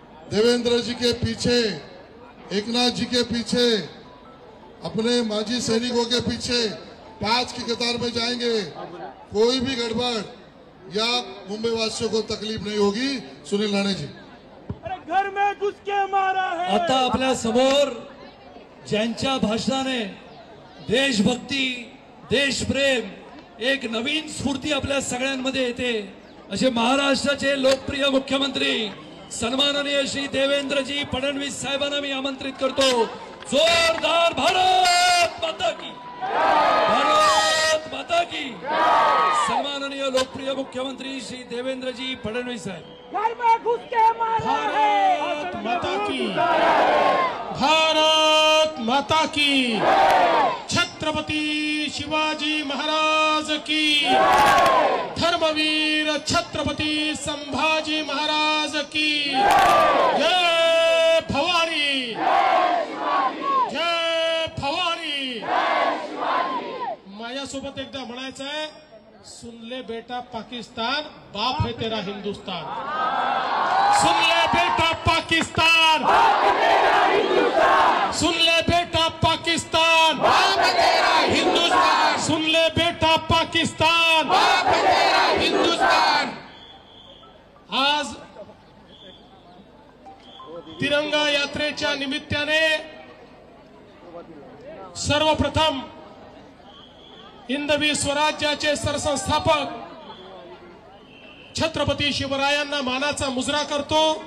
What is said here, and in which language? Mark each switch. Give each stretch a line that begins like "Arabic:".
Hindi: देवेंद्र जी के पीछे, एकनाथ जी के पीछे, अपने माजी सैनिकों के पीछे 5 की कतार में जाएंगे। कोई भी गड़बड़ या मुंबई वासियों को तकलीफ नहीं होगी। सुनील राणे जी, अरे घर में घुस के मारा है।
Marathi: आता आपल्या समोर ज्यांच्या भाषणाने देशभक्ती, देशप्रेम, एक नवीन स्फूर्ती आपल्या सगळ्यांमध्ये येते असे महाराष्ट्राचे लोकप्रिय मुख्यमंत्री सन्माननीय श्री देवेंद्रजी फडणवीस साहेबांना मी आमंत्रित करतो।
Hindi: जोरदार भारत माता की, भारत माता की।
Marathi: सन्माननीय लोकप्रिय मुख्यमंत्री श्री देवेंद्रजी फडणवीस साहेब।
Hindi: घर में घुस के मारा है। भारत माता की, भारत माता की। छत्रपति शिवाजी महाराज की, धर्मवीर छत्रपति संभाजी महाराज की जय भवानी, जय भवानी।
Marathi: माझ्यासोबत एकदा म्हणायचं आहे,
Hindi: सुन ले बेटा पाकिस्तान, बाप है तेरा हिंदुस्तान। सुन ले बेटा पाकिस्तान, सुन ले बेटा पाकिस्तान, बाप है तेरा हिंदुस्तान। सुन ले बेटा पाकिस्तान, बाप है तेरा हिंदुस्तान।
Marathi: आज तिरंगा यात्रेच्या निमित्ताने सर्वप्रथम हिंदवी स्वराज्याचे सरसंस्थापक छत्रपती शिवरायांना मानाचा मुजरा करतो।